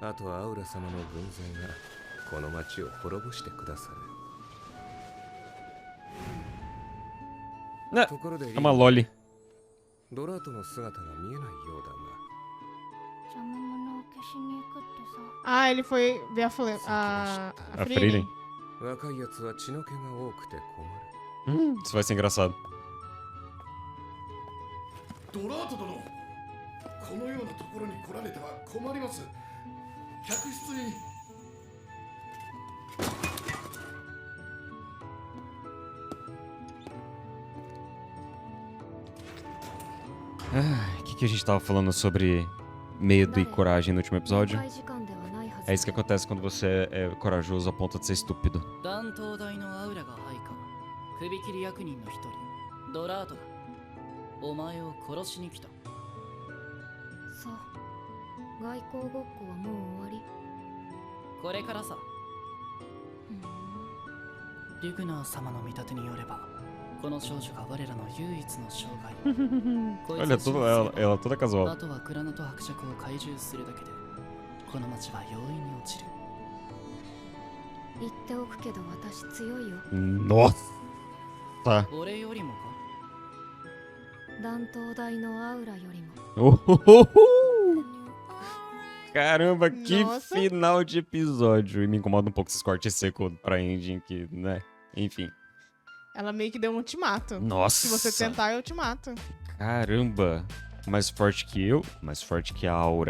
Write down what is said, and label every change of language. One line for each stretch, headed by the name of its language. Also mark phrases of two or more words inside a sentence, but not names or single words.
Japanese: あとはアウラ様の軍勢がこの町を滅ぼしてくださる。ところで
Portuguese: É uma loli.
Japanese: ドラートの姿が見えないようだが。邪魔者を消しに行くってさ。
Portuguese: Ah, ele foi ver a Frieren.
Japanese: 若いやつは血の気が多くて困る。
Portuguese: Isso vai ser engraçado.
Japanese: ドラート殿、このようなところに来られては困ります。客室に。
Portuguese: O que a gente tava falando sobre medo e coragem no último episódio? É isso que acontece quando você é corajoso a ponto de ser estúpido.
Japanese: 断頭台のアウラが配下、首切り役人の一人、ドラートだ。お前を殺しに来た。そう。外交ごっこはもう終わり。これからさ。リグナー様の見立てによれば、この少女が我らの唯一の障害。
Portuguese: Olha, ela toda casual.
Japanese: あとはグラナト伯爵を懐柔するだけで、この町は容易に落ちる。言っておくけど私強いよ。
Portuguese: Nossa!
Japanese: 俺よりもか？断頭台のアウラよりも。
Portuguese: Caramba, que Nossa. final de episódio. E me incomoda um pouco esses cortes secos pra ending que, né? Enfim. Ela meio que deu um ultimato. Nossa. Se você tentar, eu te mato. Caramba. Mais forte que eu, mais forte que a Aura.